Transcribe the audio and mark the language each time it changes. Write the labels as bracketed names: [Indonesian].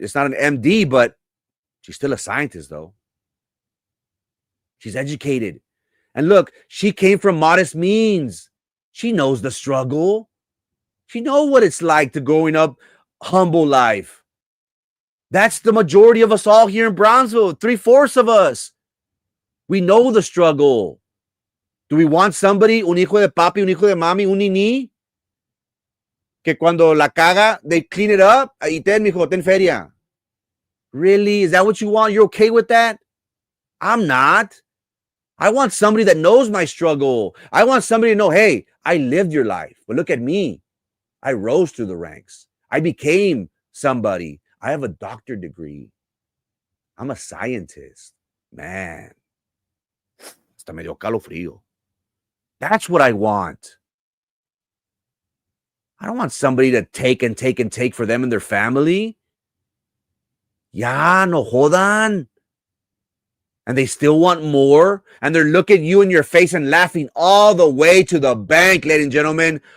[English] It's not an MD, but she's still a scientist, though. She's educated. And look, she came from modest means. She knows the struggle. She knows what it's like to growing up humble life. That's the majority of us all here in Brownsville, 3/4 of us. We know the struggle. Do we want somebody, [Spanish] un hijo de papi, un hijo de mami, un niní, que cuando la caga, [English] they clean it up? [Spanish] Ahí ten, mijo, ten feria. [English] Really? Is that what you want? You're okay with that? I'm not. I want somebody that knows my struggle. I want somebody to know, hey, I lived your life, but look at me. I rose through the ranks. I became somebody. I have a doctorate degree. I'm a scientist. [Spanish] Man, hasta medio calofrío. [English] That's what I want. I don't want somebody to take and take and take for them and their family. [Spanish] Ya, no jodan. [English] And they still want more. And they're looking you in your face and laughing all the way to the bank, ladies and gentlemen.